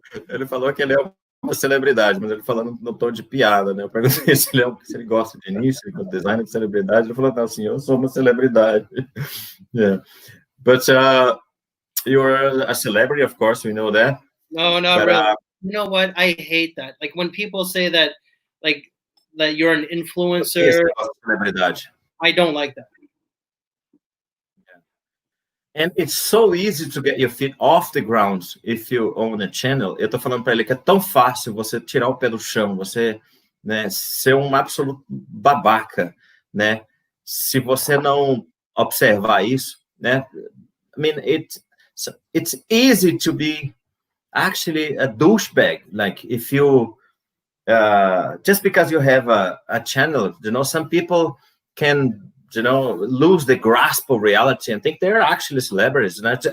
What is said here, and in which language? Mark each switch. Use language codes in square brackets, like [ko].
[pt] Ele falou que ele é uma celebridade, mas ele falando no tom de piada, né? Eu perguntei se ele gosta de nicho, de design de celebridade. Ele falou, não, assim, eu sou uma celebridade. [en] Yeah. But you're a celebrity, of course, we know that. No, not really. You know what? I hate that. Like when people say that, like that you're an influencer. I don't like that. And it's so easy to get your feet off the ground if you own a channel. [pt] Eu tô falando para ele que é tão fácil você tirar o pé do chão, você, né, ser um absoluto babaca, né? Se você não observar isso, né? [en] I mean, it's easy to be actually a douchebag. Like if you just because you have a channel, you know, some people can, you know, lose the grasp of reality and think they're actually celebrities, né?